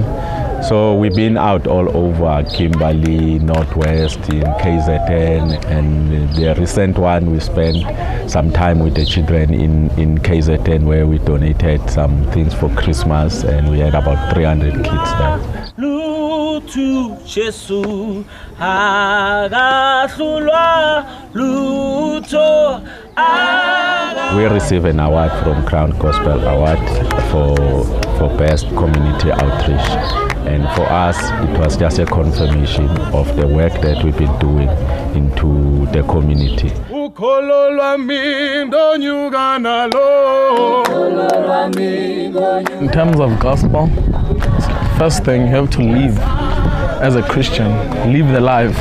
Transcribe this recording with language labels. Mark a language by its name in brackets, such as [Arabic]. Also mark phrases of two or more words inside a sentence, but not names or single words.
[English] So we've been out all over Kimberley, Northwest, in KZN, and the recent one we spent some time with the children in KZN where we donated some things for Christmas, and we had about 300 kids there. [Zulu] wethu Jesu akahlulwa lutho. [English] We received an award from Crown Gospel Award for Best Community Outreach. And for us, it was just a confirmation of the work that we've been doing into the community. In terms of gospel, first thing you have to live as a Christian, live the life.